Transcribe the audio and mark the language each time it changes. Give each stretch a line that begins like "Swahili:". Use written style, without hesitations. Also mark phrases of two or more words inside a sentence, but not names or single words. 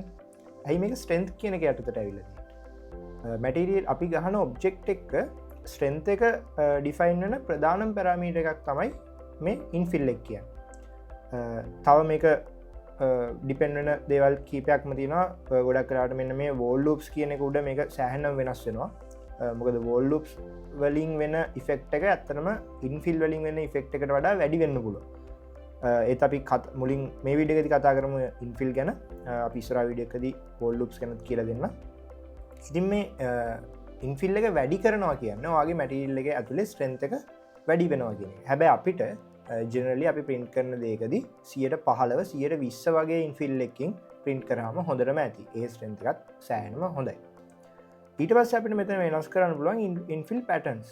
Sinhala: ඇයි මේක strength කියන එක යටතට ඇවිල්ලා තියෙන්නේ? මැටීරියල් අපි ගහන ඔබ්ජෙක්ට් එක strength එක define වෙන ප්‍රධානම parameter එකක් තමයි මේ infill එක කියන්නේ. තව මේක depend වෙන දේවල් කීපයක්ම තියෙනවා. ගොඩක් වෙලාවට මෙන්න මේ
English: wall loops
Sinhala: කියන එක උඩ මේක සෑහෙනම වෙනස් වෙනවා. මොකද
English: wall loops
Sinhala: වලින් වෙන ඉෆෙක්ට් එක ඇත්තටම infill වලින් වෙන ඉෆෙක්ට් එකට වඩා වැඩි වෙන්න පුළුවන්. ඒත් අපි මුලින් මේ වීඩියෝ එකේදී කතා කරමු infill ගැන. අපි ඉස්සරහ වීඩියෝ එකේදී
English: wall loops
Sinhala: ගැන කියලා දෙන්න. ඉතින් මේ infill එක වැඩි කරනවා කියන්නේ ඔයාගේ material එකේ ඇතුලේ strength එක වැඩි වෙනවා කියන එක. හැබැයි අපිට generally අපි print කරන දේකදී 15% 120 වගේ infill එකකින් print කරාම හොඳටම ඇති. ඒ strength එකත් සෑහෙනම හොඳයි. ඊට පස්සේ අපිට මෙතන වෙනස් කරන්න පුළුවන්
English: infill patterns.